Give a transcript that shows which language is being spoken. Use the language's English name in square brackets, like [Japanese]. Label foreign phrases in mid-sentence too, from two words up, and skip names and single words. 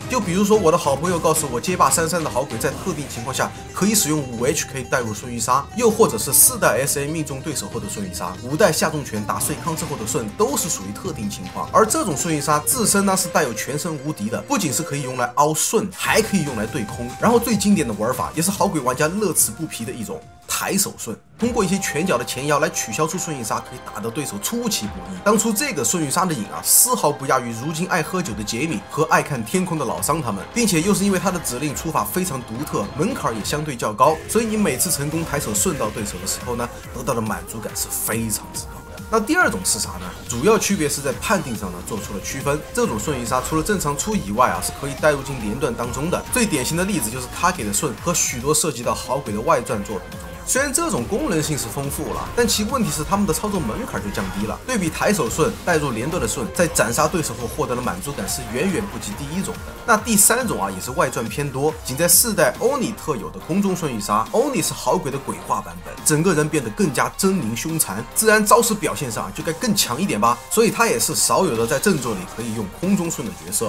[Chinese] 就比如說，我的好朋友告訴我，街霸33的好鬼在特定情況下可以使用5HK 帶入瞬域殺，又或者是4代 SA 命中對手後的瞬域殺，5代下重拳打碎康之後的瞬，都是屬於特定情況。而這種瞬域殺自身呢是帶有全身無敵的，不僅是可以用來凹瞬，還可以用來對空。然後最經典的玩法，也是好鬼玩家樂此不疲的一種抬手瞬，通過一些拳腳的前摇來取消出瞬域殺，可以打得对手出其不意。當初這個瞬域殺的癮啊，絲毫不亞於如今愛喝酒的傑米和愛看天空的老桑他們，並且又是因為他的指令出法非常獨特，門檻也相對較高，所以你每次成功抬手瞬到對手的時候呢，得到的滿足感是非常之高的。那第二種是啥呢？主要區別是在判定上呢做出了區分。這種瞬移殺除了正常出以外啊，是可以帶入進連段當中的。最典型的例子就是卡给的瞬和許多涉及到好鬼的外傳作品中。虽然這種功能性是豐富了，但其問題是他們的操作門檻就降低了。对比抬手瞬帶入連段的瞬，在斬殺對手後獲得的滿足感是遠遠不及第一種的。那第三種啊，也是外傳偏多，僅在4代歐尼特有的空中瞬移殺。歐尼是好鬼的鬼化版本，整個人變得更加猙獰兇殘，自然招式表現上就該更強一點吧。所以他也是少有的在正作裡可以用空中瞬的角色。